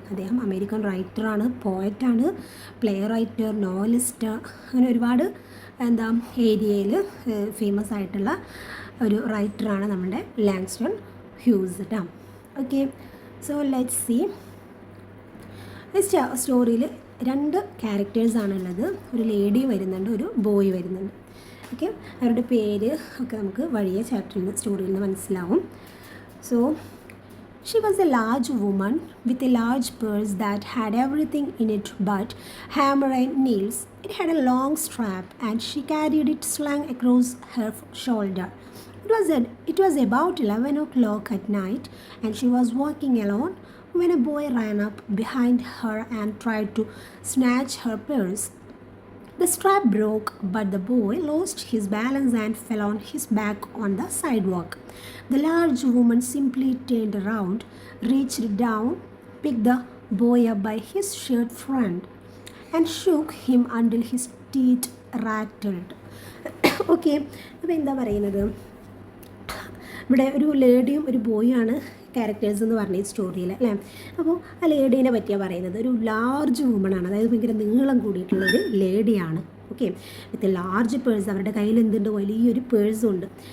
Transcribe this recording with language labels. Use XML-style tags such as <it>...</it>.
<ml>അദ്ദേഹം American റൈറ്ററാണ്, പോയറ്റാണ്, play writer, novelist, അങ്ങനെ ഒരുപാട് ഏരിയയിൽ ഫേമസ് ആയിട്ടുള്ള ഒരു റൈറ്ററാണ് നമ്മുടെ ലാങ്സ്റ്റൺ ഹ്യൂസ് കേട്ടോ.</ml> <en>Okay, so let's see.</en> <ml>സ്റ്റോറിയിൽ രണ്ട് ക്യാരക്ടേഴ്സാണുള്ളത്. ഒരു ലേഡി വരുന്നുണ്ട്, ഒരു ബോയ് വരുന്നുണ്ട്. ഓക്കെ, അവരുടെ പേര് ഒക്കെ നമുക്ക് വഴിയെ സ്റ്റോറിയിൽ നിന്ന് മനസ്സിലാവും.</ml> <en>So she was a large woman with a large purse that had everything in it but hammer and nails. It had a long strap and she carried it slung across her shoulder. It was about 11 o'clock at night and she was walking alone when a boy ran up behind her and tried to snatch her purse. The strap broke, but the boy lost his balance and fell on his back on the sidewalk. The large woman simply turned around, reached down, picked the boy up by his shirt front, and shook him until his teeth rattled.</en> <ml>Okay, അപ്പോൾ എന്താ പറയുന്നത്, ഇവിടെ ഒരു ലേഡിയും ഒരു ബോയാണ് characters എന്ന് പറഞ്ഞ ഈ സ്റ്റോറിയിൽ അല്ലേ. അപ്പോൾ ആ ലേഡീനെ പറ്റിയാണ് പറയുന്നത്. ഒരു ലാർജ് വുമണാണ്, അതായത് ഭയങ്കര നീളം കൂടിയിട്ടുള്ളൊരു ലേഡിയാണ്. ഓക്കെ,</ml> <en>with large purse,</en> <ml>അവരുടെ കയ്യിൽ എന്തുണ്ട്, വലിയൊരു പേഴ്സും ഉണ്ട്.</ml>